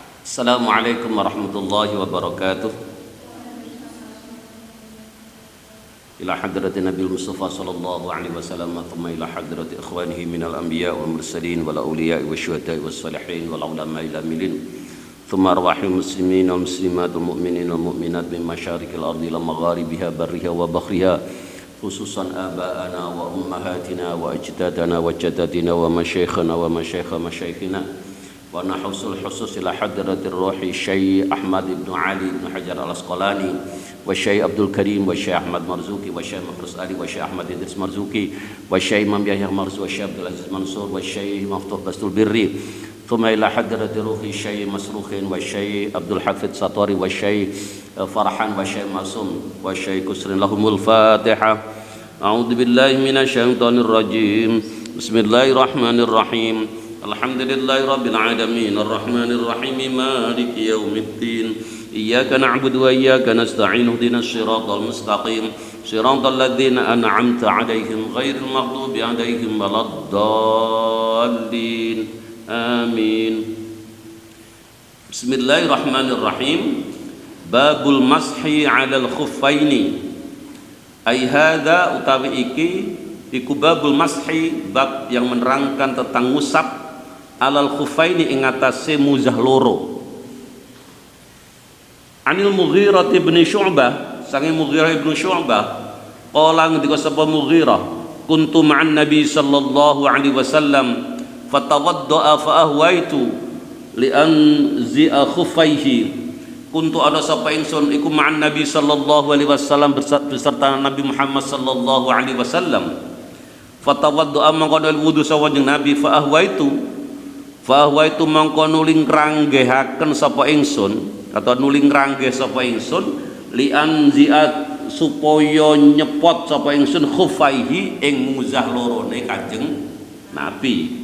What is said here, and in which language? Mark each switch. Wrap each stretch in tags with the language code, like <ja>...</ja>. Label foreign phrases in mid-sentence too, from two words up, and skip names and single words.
<ar>السلام عليكم ورحمة الله وبركاته. إلى حضرة النبي المصطفى صلى الله عليه وسلم ثم إلى حضرة إخوانه من الأنبياء والمرسلين والأولياء والشهداء والصالحين والعلماء العاملين ثم أرواح المسلمين والمسلمات و المؤمنين والمؤمنات من مشارق الأرض إلى مغاربها برها وبحرها خصوصا آبائنا وأمهاتنا وأجدادنا وجداتنا ومشايخنا و مشايخ مشايخنا ونخص الخصوص إلى حضرة روح الشيخ أحمد بن علي بن حجر العسقلاني والشيخ عبد الكريم والشيخ أحمد مرزوقي والشيخ مفروس علي والشيخ أحمد إدريس مرزوقي والشيخ إمام يحيى مرزوقي والشيخ عبد العزيز منصور والشيخ مفتوح بسط البر ثم إلى حضرة روح الشيخ مسرخين والشيخ عبد الحفيظ ستوري والشيخ فرحان والشيخ معصوم والشيخ كسرين لهم الفاتحة. أعوذ بالله من الشيطان الرجيم. بسم الله الرحمن الرحيم الحمد لله رب العالمين الرحمن الرحيم مالك يوم الدين إياك نعبد وإياك نستعين اهدنا الصراط المستقيم صراط الذين أنعمت عليهم غير المغضوب عليهم ولا الضالين آمين. بسم الله الرحمن الرحيم. باب المسح على الخفين. أي هذا</ar> <jv>utawi iki iku</jv> <ar>باب المسح,</ar> <id>bab yang menerangkan tentang ngusap</id> <ar>على الخفين</ar> <jv>ing atase muzah loro.</jv> <ar>عن المغيرة بن شعبة,</ar> <jv>sange Mughirah bin Syu'bah, qala ngendika sapa Mughirah,</jv> <ar>كنت مع النبي صلى الله عليه وسلم فتوضأ فأهويت لأنزع خفيه. كنت أنا</ar> <jv>sapa ingsun iku</jv> <ar>مع النبي صلى الله عليه وسلم</ar> <jv>beserta Nabi Muhammad sallallahu alaihi wasallam. Fatawadda'a mangko wudu sawanjeng Nabi</jv> <ar>فأهويت</ar> <jv>mangko nuling ranggehaken sapa ingsun atau nuling ranggeh sapa ingsun</jv> <ar>لأنزع</ar> <jv>supaya nyepot sapa ingsun khufaihi ing muzah lorone Kanjeng Nabi.</jv>